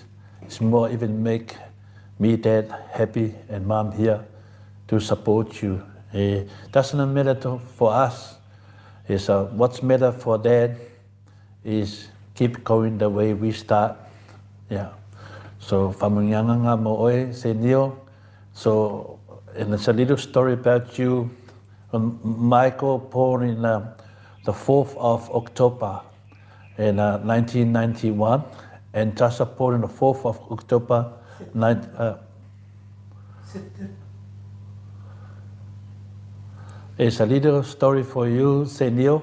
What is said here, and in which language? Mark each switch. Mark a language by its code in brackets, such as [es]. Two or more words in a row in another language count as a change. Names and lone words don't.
[en] It's more even make me, dad, happy, and mom here to support you. Doesn't matter for us. What's matter for dad is keep going the way we start. [sm] Yeah. So whamunganga mo oe, [en] say Neil. So, and it's a little story about you. Michael born in the 4th of October in 1991, and Tasha born on the 4th of October. It's a little story for you, Senil.